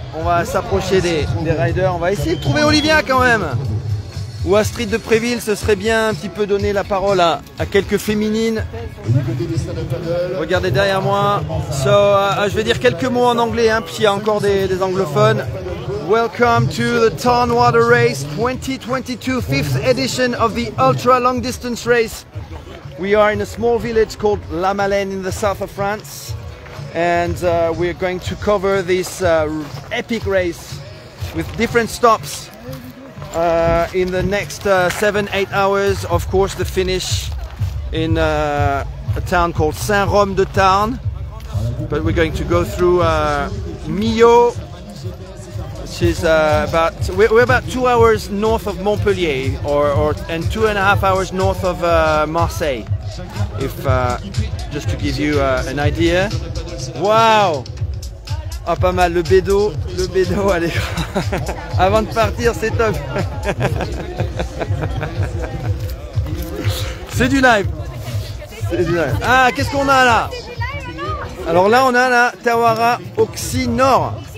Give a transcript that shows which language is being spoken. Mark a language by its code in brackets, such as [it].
[fr] On va s'approcher des riders. On va essayer de trouver Olivia quand même. Ou Astrid de Préville, ce serait bien un petit peu donner la parole à quelques féminines. Regardez derrière moi. Je vais dire quelques mots en anglais, hein, puis il y a encore des anglophones. [en] Welcome to the Tarn Water Race 2022, 5th edition of the ultra long distance race. We are in a small village called La Malène in the south of France, and we're going to cover this epic race with different stops in the next 7-8 hours. Of course, the finish in a town called Saint-Rome de Tarn, but we're going to go through Millau, which is we're about 2 hours north of Montpellier, and 2.5 hours north of Marseille, if just to give you an idea. [fr] Wow! Ah, pas mal, le bédo allez. Avant de partir, c'est top. C'est du live. C'est du live. Ah, qu'est-ce qu'on a là? Alors là, on a la Tawara Oxynor.